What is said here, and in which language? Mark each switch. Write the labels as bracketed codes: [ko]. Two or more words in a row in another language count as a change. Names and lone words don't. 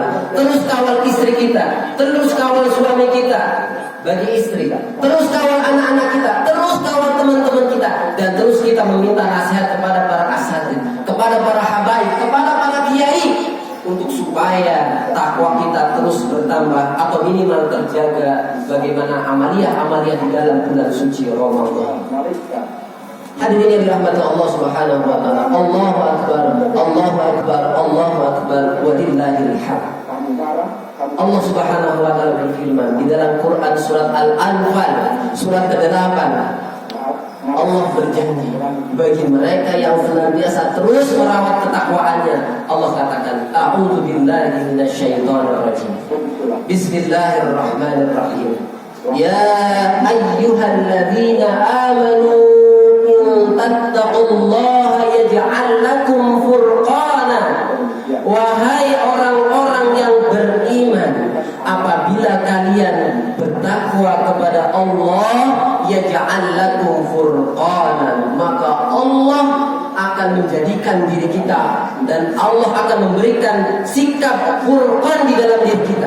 [id] Terus kawal istri kita, terus kawal suami kita bagi istri, terus kawal anak-anak kita, terus kawal teman-teman kita, dan terus kita meminta nasihat kepada para asatidz, kepada para habaib, kepada para kiai, untuk supaya takwa kita terus bertambah atau minimal terjaga. Bagaimana amalia-amalia di dalam bulan suci Ramadan. Hadirin yang dirahmati [ar] الله سبحانه وتعالى الله أكبر الله أكبر الله أكبر ولله الحمد. الله سبحانه وتعالى [id] berfirman di dalam Quran surat Al-Anfal surat ke-8. Allah berjanji bagi mereka yang senantiasa terus merawat ketakwaannya. Allah katakan, [ar] أعوذ بالله من الشيطان الرجيم. بسم الله الرحمن الرحيم يا أيها الذين آمنوا إن تتقوا الله يجعل لكم فرقانا. [id] Wahai orang-orang yang beriman, apabila kalian bertakwa kepada Allah, [ar] يجعل لكم فرقانا, [id] maka Allah akan menjadikan diri kita dan Allah akan memberikan sikap furqan di dalam diri kita.